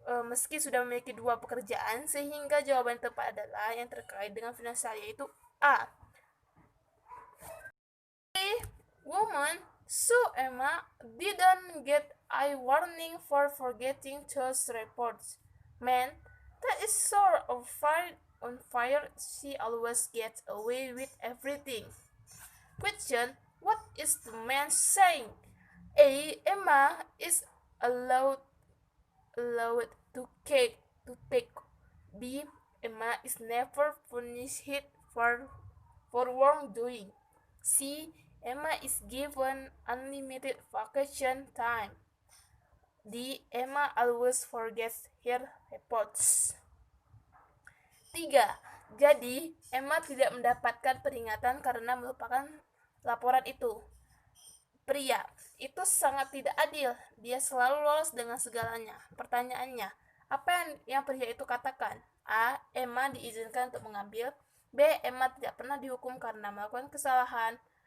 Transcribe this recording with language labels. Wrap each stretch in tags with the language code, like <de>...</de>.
<id>Meski sudah memiliki 2 pekerjaan, sehingga jawaban yang tepat adalah yang terkait dengan finansial, yaitu A.</id> <en>Woman, so Emma didn't get a warning for forgetting those reports. Man, that is sort of on fire. She always gets away with everything. Question, what is the man saying? A. Emma is allowed to take. B. Emma is never punished for wrongdoing. C. Emma is given unlimited vacation time. D. Emma always forgets her reports. 3.</en> <id>Jadi, Emma tidak mendapatkan peringatan karena melupakan laporan itu. Pria, itu sangat tidak adil. Dia selalu lolos dengan segalanya. Pertanyaannya, apa yang pria itu katakan? A. Emma diizinkan untuk mengambil. B. Emma tidak pernah dihukum karena melakukan kesalahan.</id>